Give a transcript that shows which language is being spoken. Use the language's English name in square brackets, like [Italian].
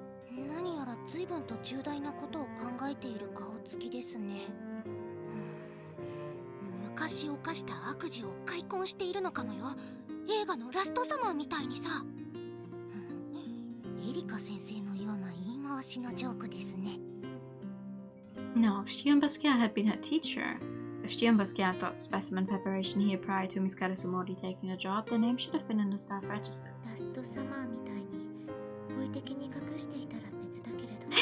[Japanese] 何やら随分と重大なことを考えている顔つきですね。昔犯した悪事を開墾しているのかもよ。映画のラストサマーみたいにさ。エリカ先生のような言い回しのジョークですね。 [English] No, if Shion Basquiat had been her teacher, if Shion Basquiat taught specimen preparation here prior to Miss Karasumori taking a job, the name should have been in the staff registers. [Japanese] ラストサマーみたいに好意的に隠していたら別だけれど。